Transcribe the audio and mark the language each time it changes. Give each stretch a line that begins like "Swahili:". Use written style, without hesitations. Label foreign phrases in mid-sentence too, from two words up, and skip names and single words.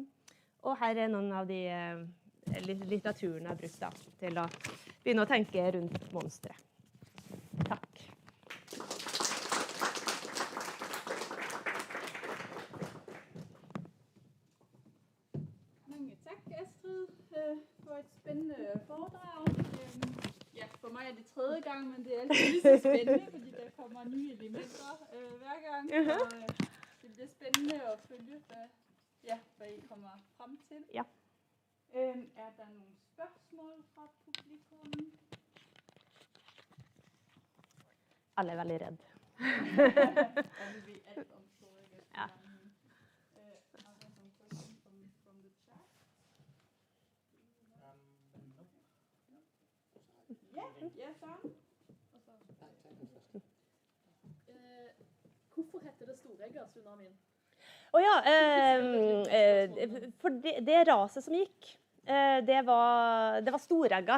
Norwegian: Og her noen av de litteraturen jeg har brukt da, til å begynne å tenke rundt monstre. Takk. Mange takk, Astrid,
Danish: for et spændende foredrag. Ja, for mig det tredje gang, men det altid lige så spændende, fordi der kommer nye elementer hver gang. Og det bliver spændende at følge, hvad I kommer frem til. Ja. Der nogle spørgsmål fra publikum?
Norwegian: Alle veldig redd.
Danish: Alle ved alt om Storeggatsunamien.
English: Are there some questions from the chat?
Danish: Ja, Søren.
Norwegian: Hvorfor heter det Storeggatsunamien? For det raset som gikk, det var storegga.